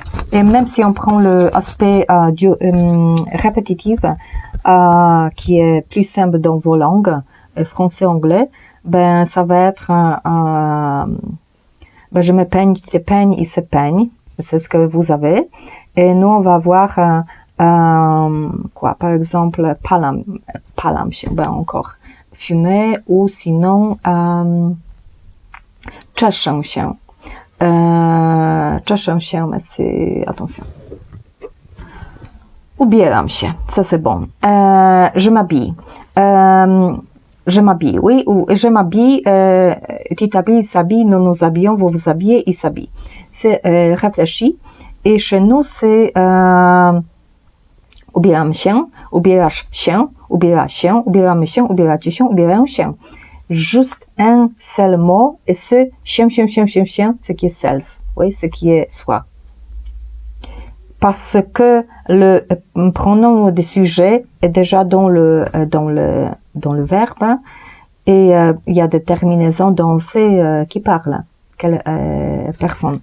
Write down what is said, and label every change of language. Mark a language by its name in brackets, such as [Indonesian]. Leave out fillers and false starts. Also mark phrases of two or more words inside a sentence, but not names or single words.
[French] Et même si on prend l'aspect répétitif, qui est plus simple dans vos langues, français, anglais, ben ça va être ben je me peigne, tu te peignes, il se peigne. C'est ce que vous avez. Et nous, on va avoir quoi, par exemple, palam, ben encore fumer, ou sinon [Polish] czeszę się. Czeszę się, [French] mais c'est, attention. [Polish] Ubieram się, [French] ça c'est bon. Je m'habille. Je m'habille, oui, ou je m'habille, tu t'habilles, il s'habille, nous nous habillons, vous vous habillez, il s'habille. C'est réfléchi. Et chez nous, c'est [Polish] ubieram się, ubierasz się, ubiera się, ubieramy się, ubieracie się, ubierają się. [French] Juste un seul mot, et ce się, ce qui est self, oui, ce qui est soi. Parce que le pronom de sujet est déjà dans le verbe, et il y a des terminaisons dans c'est qui parle, quelle personne.